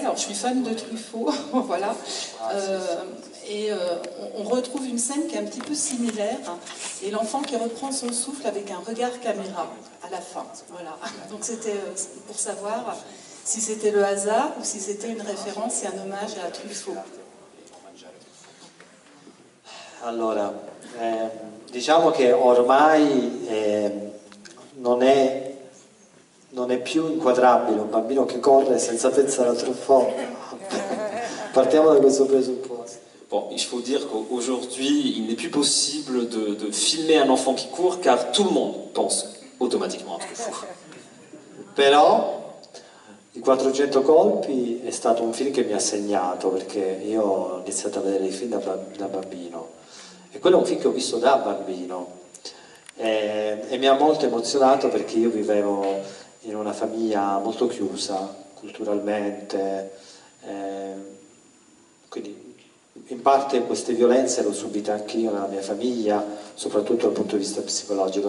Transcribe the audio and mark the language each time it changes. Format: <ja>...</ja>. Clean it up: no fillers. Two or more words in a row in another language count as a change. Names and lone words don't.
<fr>Alors je suis fan de Truffaut, voilà. On retrouve une scène qui est un petit peu similaire et l'enfant qui reprend son souffle avec un regard caméra à la fin. Voilà. Donc c'était pour savoir si c'était le hasard ou si c'était une référence et un hommage à Truffaut.</fr> <it>Allora, diciamo che ormai non è più inquadrabile un bambino che corre senza pensare a Truffaut. Partiamo da questo presupposto.</it> <fr>Bon, il faut dire qu'aujourd'hui, il n'est plus possible de filmer un enfant qui court, car tout le monde pense automatiquement à Truffaut.</fr> <it>Però I 400 colpi è stato un film che mi ha segnato, perché io ho iniziato a vedere i film da bambino, e quello è un film che ho visto da bambino e mi ha molto emozionato, perché io vivevo in una famiglia molto chiusa culturalmente Quindi in parte queste violenze le ho subite anche io nella mia famiglia, soprattutto dal punto di vista psicologico.</it>